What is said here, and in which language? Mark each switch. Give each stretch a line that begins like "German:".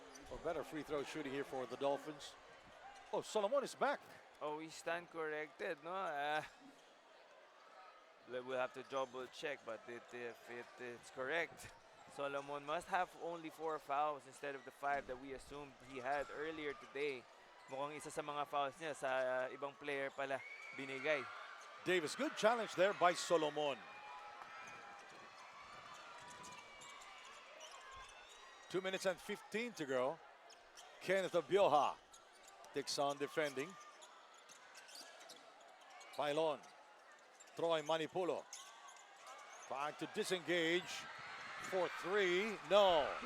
English: For better free throw shooting here for the Dolphins. Oh, Solomon is back. Oh, we stand corrected, no? We'll have to double check, but if it's correct, Solomon must have only 4 fouls instead of the 5 that we assumed he had earlier today.
Filipino: Mukhang isa sa mga fouls niya sa ibang player pala binigay.
English: Davis, good challenge there by Solomon. 2 minutes and 15 to go. Kenneth Abuha takes on defending. Pailon, Troy Manipulo trying to disengage for 3. No.